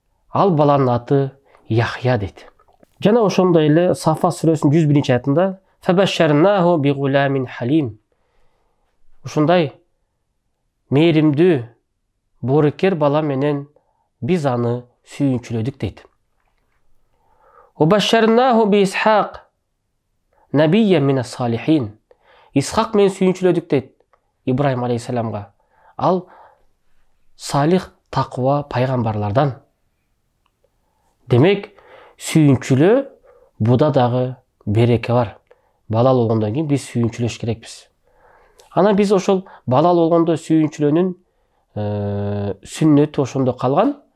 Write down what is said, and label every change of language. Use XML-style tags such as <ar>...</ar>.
<ky>Ал баланын аты Яхья дейт. Жана ошондой эле Сафа сүрөсүнүн 101-чи аятында</ky> <ar>«Фабашшарнаху би гуламин халим».</ar> <ky>Ушундай мээримдүү, боорукер бала менен биз аны сүйүнчүлөдүк дейт.</ky> <ar>«Убашшарнаху би Исхак, набийя мина салихин».</ar> <ky>Исхак менен сүйүнчүлөдүк дейт Ибрахим алейхиссаламга. Ал салих, таква пайгамбарлардан. Демек, сүйүнчүлөө буда дагы береке бар. Балал болгондон кийин биз сүйүнчүлөш керекпиз. Ана биз ошол балал болгондо сүйүнчүлөөнүн сүннөтү ошондо калган.</ky>